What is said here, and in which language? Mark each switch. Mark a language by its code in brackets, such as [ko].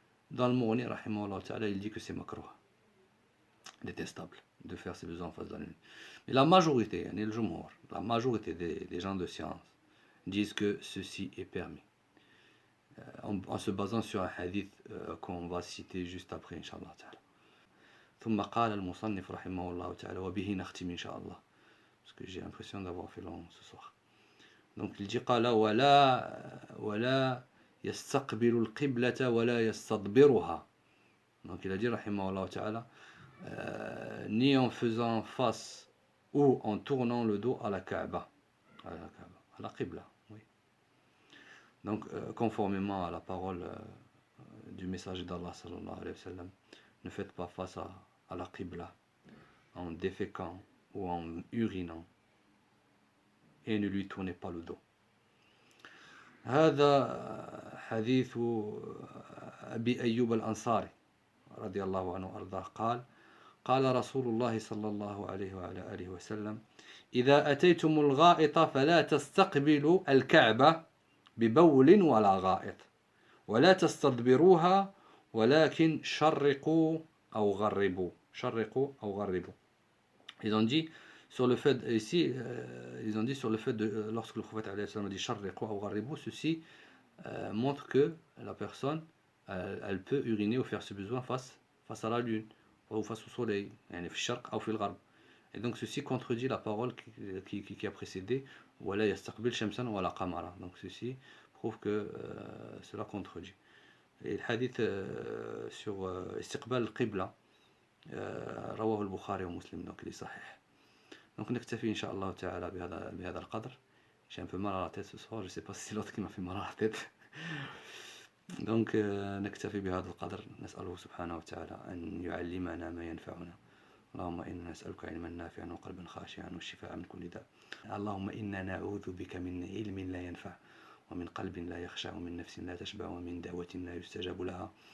[fr] Dans le Mughni rahimahullah ta'ala il dit que c'est makruh, détestable de faire ses besoins en face de la lune. Mais la majorité, la majorité des gens de science disent que ceci est permis. en se basant sur un hadith qu'on va citer juste après, Inch'Allah ta'ala. [ar] ثم قال المصنف رحمه الله تعالى وبه نختم إن شاء الله, [fr] parce que j'ai l'impression d'avoir fait long ce soir. Donc il dit [ar] قال ولا يستقبل القبلة ولا يستدبرها. [fr] Donc il a dit [ar] رحمه الله تعالى [fr] ni en faisant face ou en tournant le dos à la Kaaba, à la Qibla, oui. Donc conformément à la parole du messager d'Allah sallallahu alayhi wa sallam, ne faites pas face à la Qibla en déféquant ou en urinant, et ne lui tournez pas le dos. [ar] هذا حديث أبي أيوب الأنصاري رضي الله عنه وأرضاه قال قال رسول الله صلى الله عليه وعلى آله وسلم إذا أتيتم الغائط فلا تستقبلوا الكعبة ببول ولا غائط ولا تستدبروها ولكن شرقوا أو غربوا. شرقوا أو غربوا. [fr] Ils ont dit sur le fait ici, ils ont dit sur le fait de lorsque le prophète alayhi salam dit [ar] شرقوا أو غربوا, [fr] ceci montre que la personne elle peut uriner ou faire ses besoins face à la lune ou face au soleil, [ar] يعني في الشرق أو في الغرب. [fr] Et donc ceci contredit la parole qui a précédé [ar] ولا يستقبل شمسا ولا قمرا. [fr] Donc ceci prouve que cela contredit. Et le hadith sur [ar] استقبال القبلة رواه البخاري ومسلم, [fr] donc il est sahih. Donc [ar] نكتفي إن شاء الله تعالى بهذا القدر. [fr] J'ai un peu mal à la tête ce soir, je ne sais pas si c'est l'autre qui m'a fait mal à la tête. Donc [ar] نكتفي بهذا القدر. نسأله سبحانه وتعالى أن يعلمنا ما ينفعنا. اللهم إنا نسألك علما نافعا وقلبا خاشعا والشفاء من كل داء. اللهم إنا نعوذ بك من علم لا ينفع ومن قلب لا يخشع ومن نفس لا تشبع ومن دعوة لا يستجاب لها.